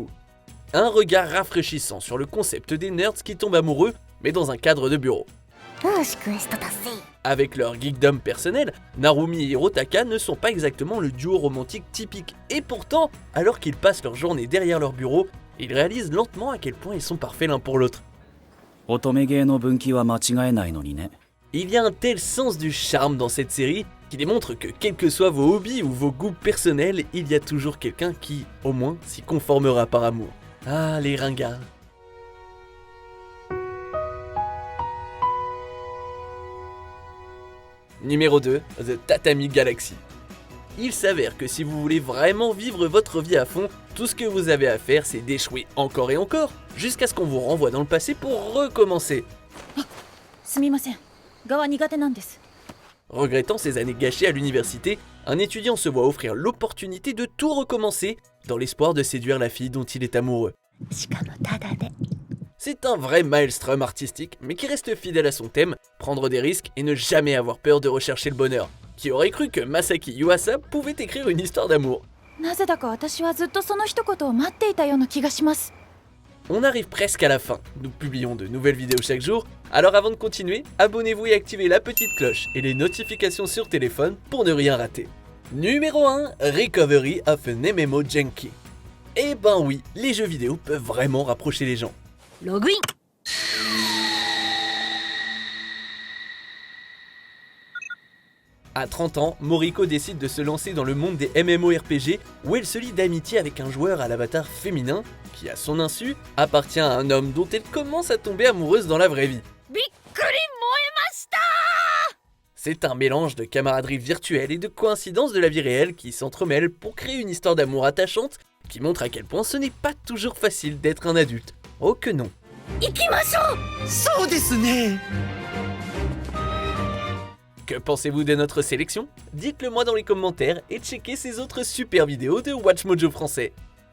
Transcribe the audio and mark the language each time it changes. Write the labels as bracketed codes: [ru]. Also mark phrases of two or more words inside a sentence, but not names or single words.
[fr] Un regard rafraîchissant sur le concept des nerds qui tombent amoureux, mais dans un cadre de bureau. Avec leur geekdom personnel, Narumi et Hirotaka ne sont pas exactement le duo romantique typique. Et pourtant, alors qu'ils passent leur journée derrière leur bureau, ils réalisent lentement à quel point ils sont parfaits l'un pour l'autre. [ja] 乙女芸の分岐は間違えないのにね。 [fr] Il y a un tel sens du charme dans cette série qui démontre que quels que soient vos hobbies ou vos goûts personnels, il y a toujours quelqu'un qui, au moins, s'y conformera par amour. Ah, les ringards. Numéro 2, The Tatami Galaxy. Il s'avère que si vous voulez vraiment vivre votre vie à fond, tout ce que vous avez à faire c'est d'échouer encore et encore, jusqu'à ce qu'on vous renvoie dans le passé pour recommencer. [ja] すみません。側苦手なんです。 [fr] Regrettant ses années gâchées à l'université, un étudiant se voit offrir l'opportunité de tout recommencer dans l'espoir de séduire la fille dont il est amoureux. [ja] しかもタダで。 [fr] C'est un vrai maelstrom artistique, mais qui reste fidèle à son thème, prendre des risques et ne jamais avoir peur de rechercher le bonheur. Qui aurait cru que Masaki Yuasa pouvait écrire une histoire d'amour? [ja] なぜだか私はずっとその一言を待っていたような気がします。 [fr] On arrive presque à la fin, nous publions de nouvelles vidéos chaque jour, alors avant de continuer, abonnez-vous et activez la petite cloche et les notifications sur téléphone pour ne rien rater. Numéro 1, Recovery of an MMO Junkie. Eh ben oui, les jeux vidéo peuvent vraiment rapprocher les gens. [ja] ログイン。 [fr] À 30 ans, Moriko décide de se lancer dans le monde des MMORPG où elle se lie d'amitié avec un joueur à l'avatar féminin qui, à son insu, appartient à un homme dont elle commence à tomber amoureuse dans la vraie vie. [ja] びっくり燃えました。 [fr] C'est un mélange de camaraderie virtuelle et de coïncidences de la vie réelle qui s'entremêlent pour créer une histoire d'amour attachante qui montre à quel point ce n'est pas toujours facile d'être un adulte. Oh que non. [ja] 行きましょう。そうですね。 [fr] Que pensez-vous de notre sélection? Dites-le moi dans les commentaires et checkez ces autres super vidéos de Watch Mojo français.